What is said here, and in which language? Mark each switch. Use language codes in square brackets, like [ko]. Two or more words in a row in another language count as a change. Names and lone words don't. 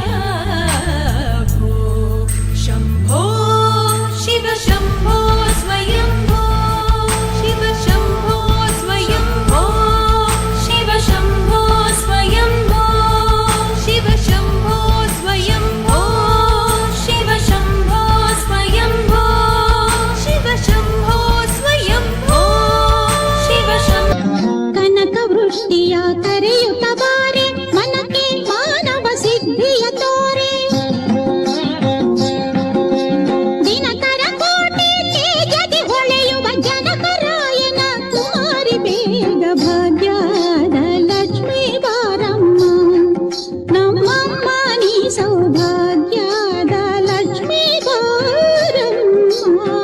[sa] भो शंभो शिव शंभो स्वयंभो शिव शंभो स्वयंभो शिव शंभो स्वयंभो शिव शंभो स्वयंभो शिव शंभो स्वयंभो शिव शंभो स्वयंभो शिव शंभो। [kn] ಕನಕ ವೃಷ್ಟಿಯ ಕರೆಯುತ್ತ ಬಾರೆ ಮನಕ್ಕೆ ಮಾನವ ಸಿದ್ಧಿಯ ತೋರೆ ದಿನಕರ ಕೋಟೆ ತೇಜದಿ ಹೊಳೆಯುವ ಜನಕರಾಯನ ಕುಮಾರಿ ಬೇಗ ಭಾಗ್ಯದ ಲಕ್ಷ್ಮೀ ಬಾರಮ್ಮ ನಮ್ಮಮ್ಮ ನೀ ಸೌಭಾಗ್ಯದ ಲಕ್ಷ್ಮೀ ಬಾರಮ್ಮ.